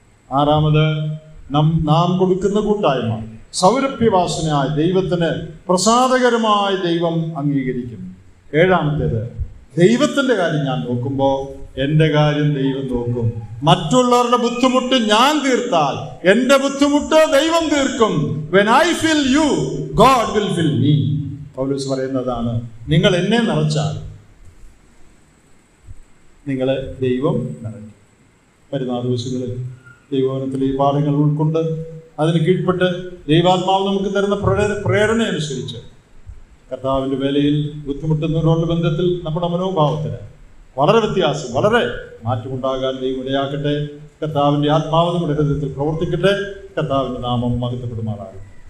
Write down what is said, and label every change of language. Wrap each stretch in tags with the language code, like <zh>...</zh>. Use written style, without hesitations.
<ml>6, നാം കൊടുക്കുന്ന കൂട്ടായ്മ സൗരഭ്യവാസനയായി ദൈവത്തിന് പ്രസാദകരമായി ദൈവം അംഗീകരിക്കും. 7, ദൈവത്തിൻ്റെ കാര്യം ഞാൻ നോക്കുമ്പോൾ എൻ്റെ കാര്യം ദൈവം നോക്കും. മറ്റുള്ളവരുടെ ബുദ്ധിമുട്ട് ഞാൻ തീർത്താൽ എൻ്റെ ബുദ്ധിമുട്ട് ദൈവം തീർക്കും.</ml> <en>When I fill you, God will fill me.</en> <ml>പൗലോസ് പറയുന്നതാണ്, നിങ്ങൾ എന്നെ നിറച്ചാൽ നിങ്ങളെ ദൈവം നിറയ്ക്കും. വരുന്ന ദിവസങ്ങളിൽ ദൈവവചനത്തിലെ ഈ പാഠങ്ങൾ ഉൾക്കൊണ്ട് അതിന് കീഴ്പ്പെട്ട് ദൈവാത്മാവ് നമുക്ക് തരുന്ന പ്രേരണ അനുസരിച്ച് കർത്താവിൻ്റെ വേലയിൽ ബുദ്ധിമുട്ടുന്നവരോടുള്ള ബന്ധത്തിൽ നമ്മുടെ മനോഭാവത്തിന് വളരെ വ്യത്യാസം, വളരെ മാറ്റമുണ്ടാകാൻ ദൈവം ഇടയാക്കട്ടെ. കർത്താവിൻ്റെ ആത്മാവ് നമ്മുടെ ഹൃദയത്തിൽ പ്രവർത്തിക്കട്ടെ. കർത്താവിൻ്റെ നാമം മഹത്വപ്പെടുമാറാകട്ടെ.</ml>